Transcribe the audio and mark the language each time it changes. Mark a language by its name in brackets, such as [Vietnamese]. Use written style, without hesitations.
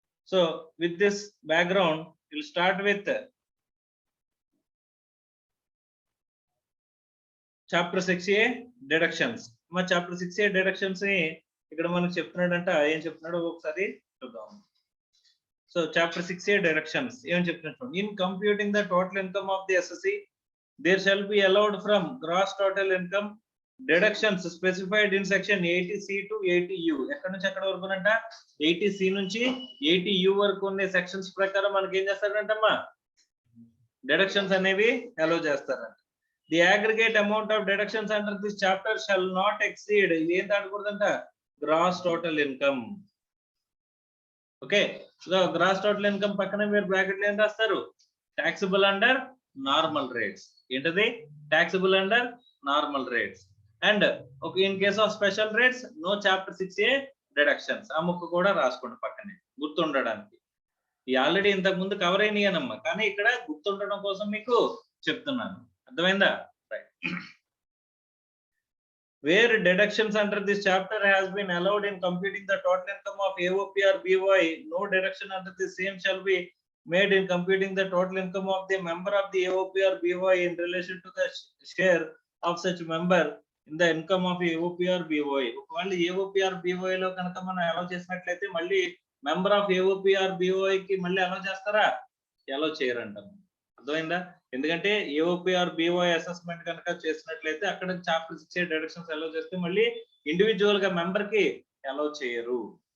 [English] So with this background, we'll start with chapter 6A deductions. [Telugu] మా chapter 6A deductions ని ఇక్కడ మనకు చెప్తున్నాడంట, ఏం చెప్తున్నాడో ఒకసారి చూద్దాం. సో చాప్టర్ 6A deductions ఏం చెప్తున్నాడు? [English] In computing the total income of the assessee, there shall be allowed from gross total income deductions specified in section 80C to 80U. [Telugu] ఎక్కడ నుంచి ఎక్కడ వరకు అంట? 80C నుంచి 80U వరకు ఉన్న సెక్షన్స్ ప్రకారం మనకి ఏం చేస్తారంటమ్మా? డిడక్షన్స్ అనేవి అలౌ చేస్తారంట. [English] the aggregate amount of deductions under this chapter shall not exceed, [Telugu] ఇది ఏం దాటకూడదంట? Gross total income. Okay, so gross total income పక్కన మీరు బ్రాకెట్ లో ఏం రాస్తారు? [English] Taxable under normal rates. [Telugu] ఏంటది? [English] Taxable under normal rates. And okay, in case of special rates no chapter 6A deductions. [Telugu] ఆ ముక్క కూడా రాసుకోండి పక్కనే గుర్తుండడానికి. ఈ ఆల్రెడీ ఇంతకు ముందు కవర్ అయినాయనమ్మా, కానీ ఇక్కడ గుర్తుండడం కోసం మీకు చెప్తున్నాను. అర్థమైందా? Right. [English] Where deductions under this chapter has been allowed in computing the total income of AOP or BOI, no deduction under the same shall be made in computing the total income of the member of the AOP or BOI in relation to the share of such member in the income of AOP or BOI. [Telugu] ఒకవేళ AOP or BOI లో కనుక మనం allow చేసినట్లయితే మళ్ళీ member of AOP or BOI కి మళ్ళీ allow చేస్తారా? Allow చేయరంటాం. అర్థమైందా? ఎందుకంటే AOP or BOI అసెస్మెంట్ కనుక చేసినట్లయితే అక్కడ చాప్టర్ 6A డిడక్షన్స్ అలౌ చేస్తే మళ్ళీ ఇండివిజువల్ గా మెంబర్ కి అలౌ చేయరు.